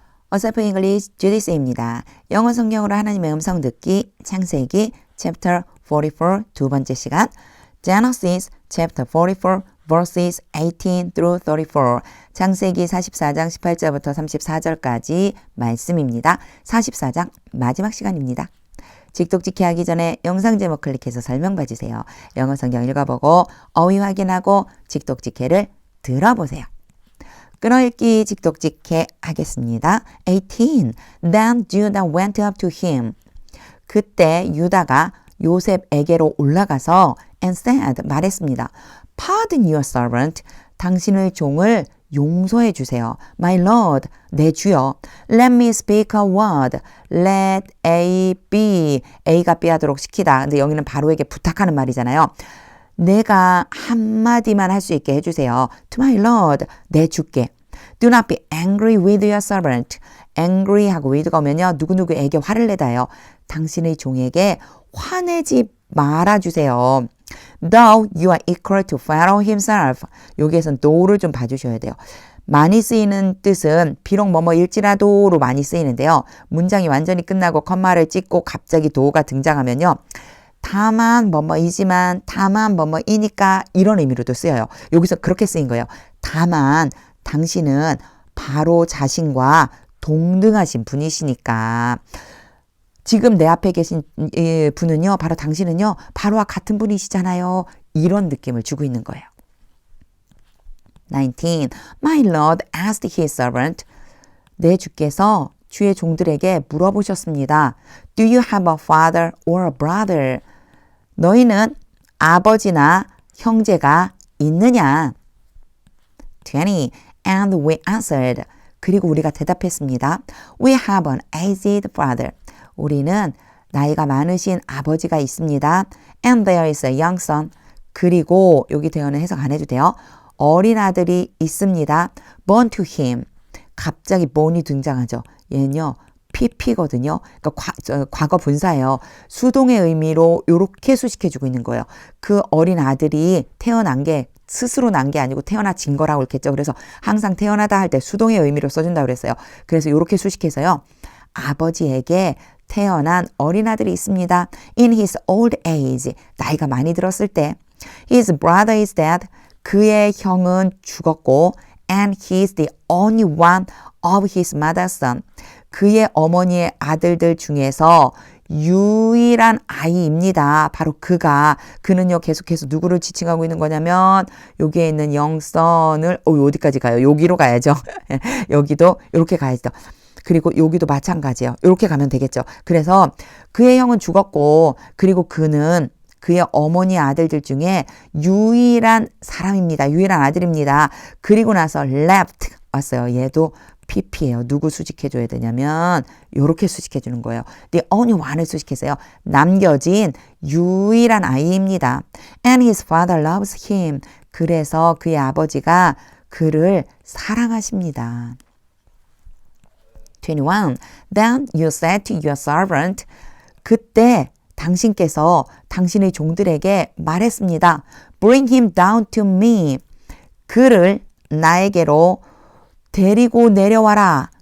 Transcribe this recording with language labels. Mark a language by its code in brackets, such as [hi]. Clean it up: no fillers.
[ko] 어서프 잉글리시 주디스입니다. 영어 성경으로 하나님의 음성 듣기 창세기 chapter 44 두 번째 시간 [en] Genesis chapter 44 verses 18 through 34 [ko] 창세기 44장 18절부터 34절까지 말씀입니다. 44장 마지막 시간입니다. 직독직해 하기 전에 영상 제목 클릭해서 설명 봐주세요. 영어 성경 읽어보고 어휘 확인하고 직독직해를 들어보세요. 끊어읽기 직독직해 하겠습니다. 18. [en] Then Judah went up to him. [ko] 그때 유다가 요셉에게로 올라가서 [en] and said [ko] 말했습니다. [en] Pardon your servant. [ko] 당신의 종을 용서해 주세요. [en] My Lord, [ko] 내 주여. [en] Let me speak a word. Let A be. [ko] A가 B 하도록 시키다. 근데 여기는 바로에게 부탁하는 말이잖아요. 내가 한마디만 할 수 있게 해주세요. [en] To my Lord, [ko] 내 주께. [en] Do not be angry with your servant. [ko] angry 하고 with가 오면요. 누구누구에게 화를 내다요. 당신의 종에게 화내지 말아주세요. [en] Though you are equal to Pharaoh himself. [ko] 여기에선 though를 좀 봐주셔야 돼요. 많이 쓰이는 뜻은 비록 뭐뭐일지라도로 많이 쓰이는데요. 문장이 완전히 끝나고 컴마를 찍고 갑자기 do가 등장하면요. 다만 뭐뭐이지만 다만 뭐뭐이니까 이런 의미로도 쓰여요. 여기서 그렇게 쓰인 거예요. 다만 당신은 바로 자신과 동등하신 분이시니까 지금 내 앞에 계신 분은요. 바로 당신은요. 바로와 같은 분이시잖아요. 이런 느낌을 주고 있는 거예요. 19. [en] My Lord asked his servant. [ko] 내 주께서 주의 종들에게 물어보셨습니다. [en] Do you have a father or a brother? [ko] 너희는 아버지나 형제가 있느냐? [en] 20. And we answered. [ko] 그리고 우리가 대답했습니다. [en] We have an aged father. [ko] 우리는 나이가 많으신 아버지가 있습니다. [en] And there is a young son. [ko] 그리고 여기 대어는 해석 안 해도 돼요. 어린 아들이 있습니다. [en] Born to him. [ko] 갑자기 born이 등장하죠. 얘는요. PP거든요. 그러니까 과거 분사예요. 수동의 의미로 이렇게 수식해주고 있는 거예요. 그 어린 아들이 태어난 게 스스로 난 게 아니고 태어나진 거라고 했겠죠. 그래서 항상 태어나다 할 때 수동의 의미로 써준다고 그랬어요. 그래서 이렇게 수식해서요. 아버지에게 태어난 어린 아들이 있습니다. [en] In his old age. [ko] 나이가 많이 들었을 때. [en] His brother is dead. [ko] 그의 형은 죽었고 [en] and he is the only one of his mother's son. [ko] 그의 어머니의 아들들 중에서 유일한 아이입니다. 바로 그는요 계속해서 누구를 지칭하고 있는 거냐면 여기에 있는 영선을 어디까지 가요? 여기로 가야죠. 여기도 이렇게 가야죠. 그리고 여기도 마찬가지예요. 이렇게 가면 되겠죠. 그래서 그의 형은 죽었고 그리고 그는 그의 어머니 아들들 중에 유일한 사람입니다. 유일한 아들입니다. 그리고 나서 left 왔어요. 얘도 PP예요. 누구 수식해줘야 되냐면 이렇게 수식해주는 거예요. [en] The only one [ko] 을 수식해서요. 남겨진 유일한 아이입니다. [en] And his father loves him. [ko] 그래서 그의 아버지가 그를 사랑하십니다. 21. [en] Then you said to your servant. [ko] 그때 당신께서 당신의 종들에게 말했습니다. [en] Bring him down to me. [ko] 그를 나에게로 데리고 내려와라.